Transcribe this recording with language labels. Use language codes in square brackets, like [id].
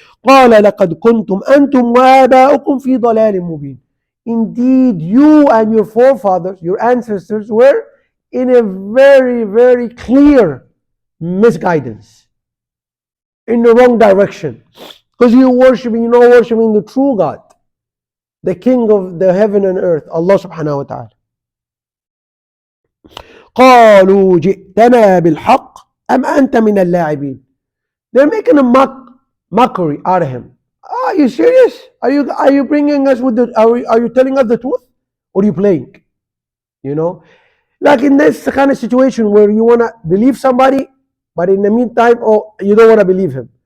[ar] قال لقد كنتم أنتم وآباؤكم في ضلال مبين. [en] Indeed, you and your forefathers, your ancestors, were in a very, very clear misguidance, in the wrong direction, because you're not worshiping the true God, the King of the heaven and earth, Allah subhanahu wa ta'ala. [ar] قالوا جئتنا بالحق أم أنت من اللاعبين. [en] They're making a mockery out of him. Are you serious? Are you bringing us with the? Are you telling us the truth, or are you playing? You know, like in this kind of situation where you wanna believe somebody, but in the meantime, you don't wanna believe him.